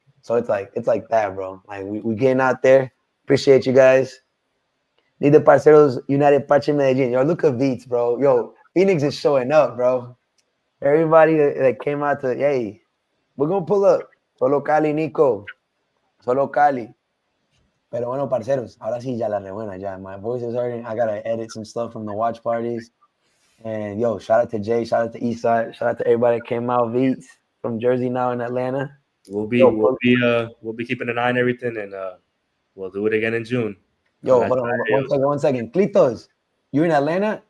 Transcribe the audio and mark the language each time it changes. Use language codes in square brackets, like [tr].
[en] So it's like that, bro. Like we getting out there. Appreciate you guys. Need the Parceros United Parche Medellin. Yo, look at Beats, bro. Yo, Phoenix is showing up, bro. Everybody that came out to, hey, we're gonna pull up. [es] Solo Cali, Nico. Solo Cali. Pero bueno, parceros, ahora sí ya la rebuena, ya. [en] My voice is hurting. I gotta edit some stuff from the watch parties. And yo, shout out to Jay, shout out to Eastside, shout out to everybody that came out. Veets from Jersey now in Atlanta. We'll be keeping an eye on everything, and we'll do it again in June. Yo, hold on, one second. Clitos, you in Atlanta?